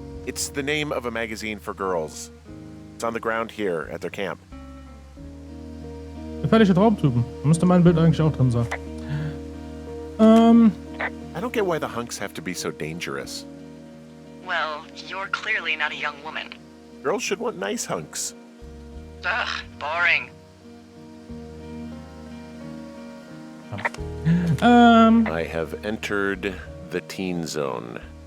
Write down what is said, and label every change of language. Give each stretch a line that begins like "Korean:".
English: It's the name of a magazine for girls. It's on the ground here at their camp.
German: Gefährliche Traumtypen. Da müsste mein Bild eigentlich auch drin sein.
English: I don't get why the hunks have to be so dangerous. Well, you're clearly not a young woman. Girls should want nice hunks. Ugh, boring. I have entered the teen zone.